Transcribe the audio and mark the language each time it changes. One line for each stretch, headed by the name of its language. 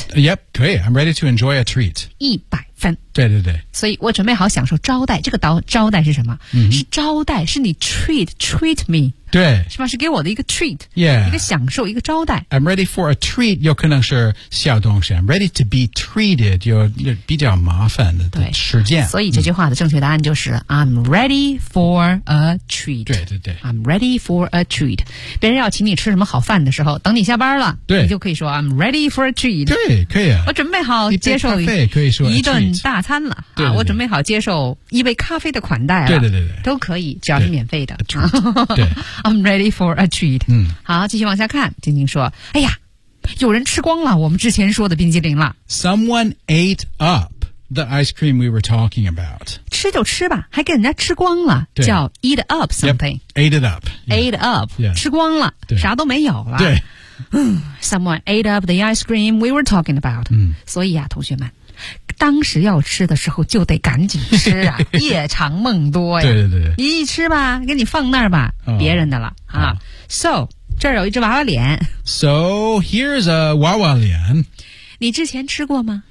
English: yep
Chinese: 可以
English: I'm ready to enjoy a treat
Chinese: 100分对对对所以我准备好享受招待这个招待是什么、 mm-hmm. 是招待是你 treat me 对是吧是给我的一个 treat、
English: yeah.
Chinese: 一个享受一个招待
English: I'm ready for a treat
Chinese: 有可能是小东西
English: I'm ready to be treated
Chinese: 有比较麻烦的时间所以这句话的正确答案就是、嗯、
English: I'm ready for a treat
Chinese: 对对对
English: I'm ready for a treat
Chinese: 别人要请你吃什么好饭的时候等你下班了对你就可以说
English: I'm ready for a treat
Chinese: 对可以啊我准备好接受一杯咖啡可以说一顿大餐了对对对、啊、我准备好接受一杯咖啡的款待了对对对对都可以只要是免费的对
English: I'm ready for a treat、
Chinese: 嗯、好继续往下看晶晶说哎呀有人吃光了我们之前说的冰激凌了
English: Someone ate up the ice cream we were talking about
Chinese: 吃就吃吧还给人家吃光了叫
English: eat up something yep, ate it up、 yeah. ate up、 yeah.
Chinese: 吃光了啥都没有了对
English: Someone ate up the ice cream we were talking about、
Chinese: 嗯、所以啊同学们当时要吃的时候就得赶紧吃啊夜长梦多呀对对对你一吃吧给你放那儿吧、哦、别人的了、哦、啊 So 这儿有一只娃娃脸
English: So here's a 娃娃脸
Chinese: 你之前吃过吗